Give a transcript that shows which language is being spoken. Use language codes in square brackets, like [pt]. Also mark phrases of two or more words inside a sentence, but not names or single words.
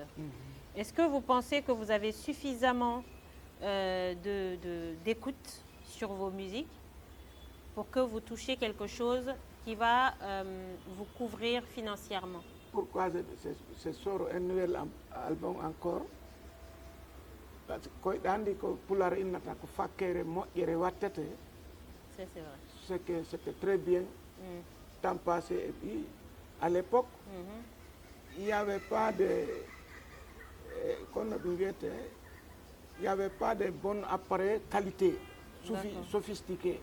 [fr] Est-ce que vous pensez que vous avez suffisamment d'écoute sur vos musiques pour que vous touchiez quelque chose qui va vous couvrir financièrement? Pourquoi ce sort un nouvel album encore? Parce que [ff] koyɗa andi ko pular innata ko fakkere moƴƴere wattete. [fr] C'est vrai. C'est que c'était très bien, temps passé. Et puis, à l'époque, il n'y avait pas de... il n'y avait pas de bons appareils qualité, sophistiqués.